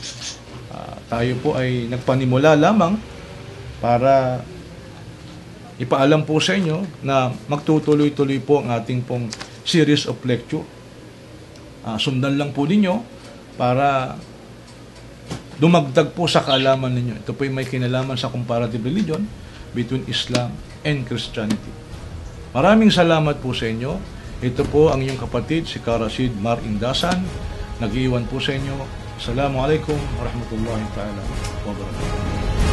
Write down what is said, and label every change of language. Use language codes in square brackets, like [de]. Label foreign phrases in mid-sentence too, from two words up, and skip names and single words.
[tl] Tayo po ay nagpanimula lamang para ipaalam po sa inyo na magtutuloy-tuloy po ang ating pong [en] series of lecture. [tl] Sundan lang po ninyo para dumagdag po sa kaalaman ninyo. Ito po ay may kinalaman sa [en] comparative religion between Islam and Christianity. [tl] Maraming salamat po sa inyo. Ito po ang inyong kapatid, si Karasid Mar Indasan. Nag-iwan po sa inyo. [ar] Assalamualaikum warahmatullahi ta'ala wabarakatuh.